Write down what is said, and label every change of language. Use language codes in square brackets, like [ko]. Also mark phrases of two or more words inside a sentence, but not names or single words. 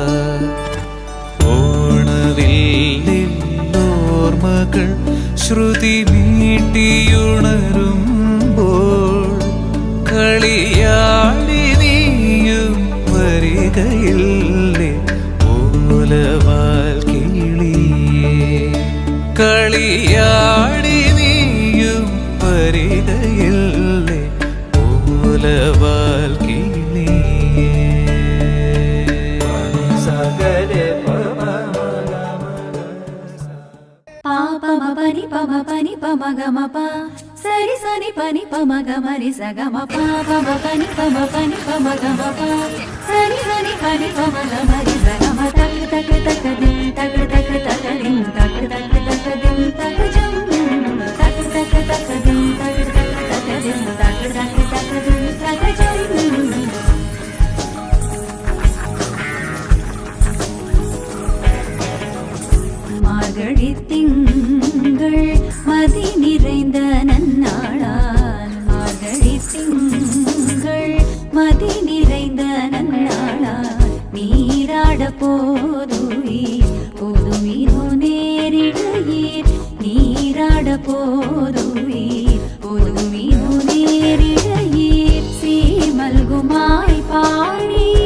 [ml] ഓണവില്ലോർമ്മകൾ ശ്രുതി മീട്ടിയുണരുമ്പോൾ കളിയാടി വരികയില്ലേ ഓലവാൽ കിളിയേ. കളിയാടി നീയും വരികയില്ലേ ഓലവാൽ കിളിയേ. పాపమ పని పమ పని పమ గమ ప సరి సని పని పమ గమ రి స గమ ప పమ పని పమ గమ ప సరి సని పని పమ గమ రి స గమ తక్ తక్ తక్ దిం తక్ తక్ తక్ దిం తక్ తక్ తక్ దిం తక్ జం తక్ తక్ తక్ దిం తక్ తక్ తక్ దిం తక్ తక్ తక్ దిం తక్ జం. [ta] மார்கழி திங்கள் மதி நிறைந்த நன்னாளால் மார்கழி திங்கள் மதி நிறைந்த நன்னாளால் நீராட போதுவீர் பொதுமினோ நேரிடையீர் நீராட போதுவீர் பொதுமினோ நேரிடையீர் சீமல்குமாய் பாடி